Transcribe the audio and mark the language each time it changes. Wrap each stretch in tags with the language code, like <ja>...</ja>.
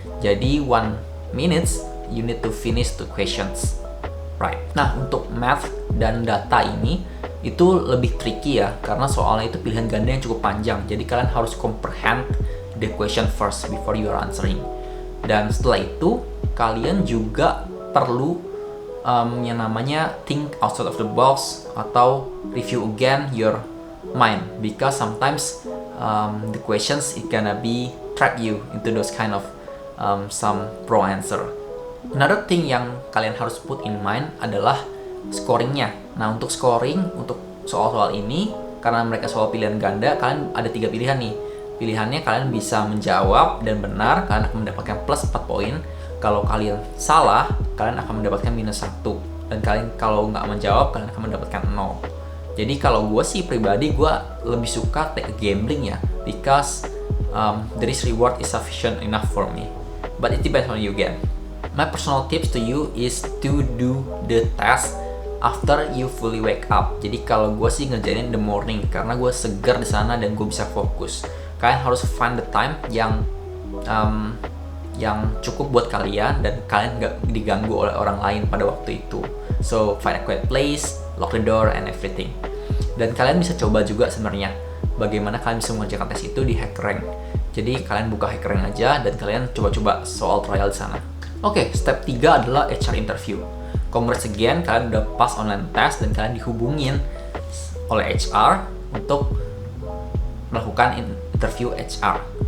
<en>Jadi 1 minutes you need to finish 2 questions, right?</en> <id>Nah, untuk math dan data ini itu lebih tricky ya, karena soalnya itu pilihan ganda yang cukup panjang.</id> <en>Jadi kalian harus comprehend the question first before you are answering.</en> <id>Dan setelah itu kalian juga perlu yang namanya</id> <en>think outside of the box atau review again your mind, because sometimes the questions it gonna be trap you into those kind of some pro answer. Another thing</en> <id>yang kalian harus</id> <en>put in mind</en> <id>adalah scoringnya. Nah, untuk scoring untuk soal-soal ini, karena mereka soal pilihan ganda, kalian ada 3 pilihan nih. Pilihannya kalian bisa menjawab dan benar, kalian akan mendapatkan plus 4 poin. Kalau kalian salah, kalian akan mendapatkan minus 1. Dan kalian kalau nggak menjawab, kalian akan mendapatkan 0. Jadi kalau gue sih pribadi, gue lebih suka</id> <en>take a gambling ya, because the risk reward is sufficient enough for me. But it depends on you again. My personal tips to you is to do the test after you fully wake up.</en> <id>Jadi kalau gue sih ngerjain</id> <en>in the morning,</en> <id>karena gue segar di sana dan gue bisa fokus. Kalian harus</id> <en>find the time</en> <id>yang cukup buat kalian dan kalian nggak diganggu oleh orang lain pada waktu itu.</id> <en>So find a quiet place, lock the door and everything.</en> <id>Dan kalian bisa coba juga sebenarnya bagaimana kalian bisa mengerjakan tes itu di HackerRank. Jadi kalian buka HackerRank aja dan kalian coba-coba soal trial di sana. Oke, step 3 adalah HR interview.</id> <en>Congrats again,</en> <id>kalian udah</id> <en>pass online test</en> <id>dan kalian dihubungin oleh HR untuk melakukan interview HR.</id>